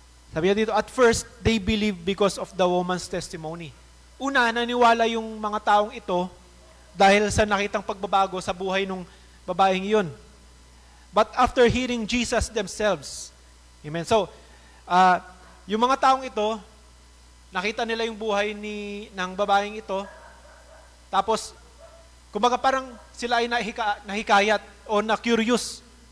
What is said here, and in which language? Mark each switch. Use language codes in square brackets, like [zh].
[tl] Sabi niya dito, [en] at first, they believed because of the woman's testimony. [tl] Una, naniwala yung mga taong ito dahil sa nakitang pagbabago sa buhay ng babaeng iyon. [en] But after hearing Jesus themselves, amen. [tl] So, yung mga taong ito, nakita nila yung buhay ng babaeng ito, tapos, kumbaga parang sila ay nahikayat o na-curious.